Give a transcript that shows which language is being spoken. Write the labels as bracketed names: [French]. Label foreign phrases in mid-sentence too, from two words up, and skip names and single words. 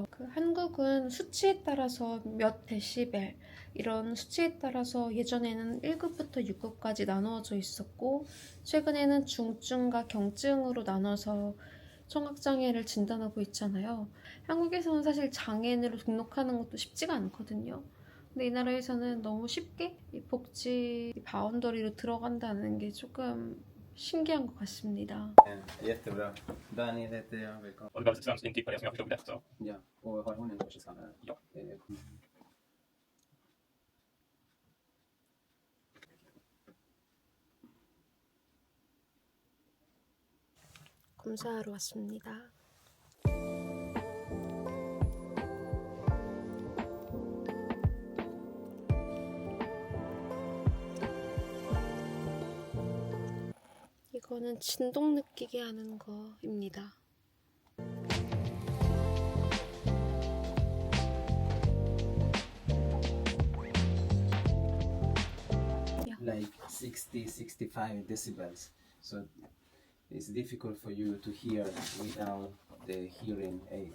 [Korean] 한국은 수치에 따라서 몇 데시벨 이런 수치에 따라서 예전에는 1급부터 6급까지 나누어져 있었고, 최근에는 중증과 경증으로 나눠서 청각장애를 진단하고 있잖아요. 한국에서는 사실 장애인으로 등록하는 것도 쉽지가 않거든요. 근데 이 나라에서는 너무 쉽게 이 복지 바운더리로 들어간다는 게 조금 신기한 것 같습니다. [Swedish] Jättebra. Daniel heter jag. Välkommen. Och det var svensk intyg på det som jag förstod det. Så. Ja, och har hon en hörselskada? Ja. [Korean] 검사하러 왔습니다. 이거는 진동 느끼게 하는 거입니다. [English] Like 60, 65 decibels. So it's difficult for you to hear without the hearing aid.